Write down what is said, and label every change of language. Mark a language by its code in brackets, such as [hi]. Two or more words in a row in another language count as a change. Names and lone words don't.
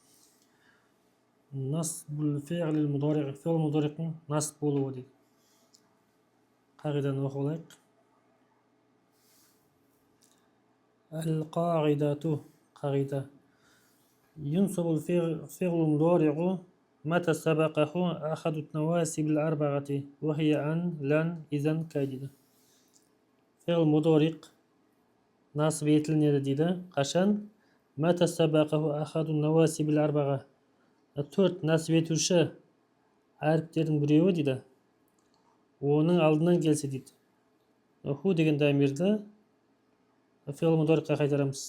[ar] نصب الفعل المضارع فعل مضارع نصب болуы قاعدة نقول القاعدة قاعدة ينصب الفعل المضارع متى سبقه أحد النواسب الأربعة وهي أن لن إذن كاجدة. فعل مضارع نصب [kk] етілінеді дейді. Қашан? [ar] متى سبقه أحد النواصب الأربعة. [kk] Төрт насып етуші әріптердің біреуі дейді. Оның алдынан келсе дейді. Ху деген дамирді [ar] فعل مضارع [kk] қайтарамыз.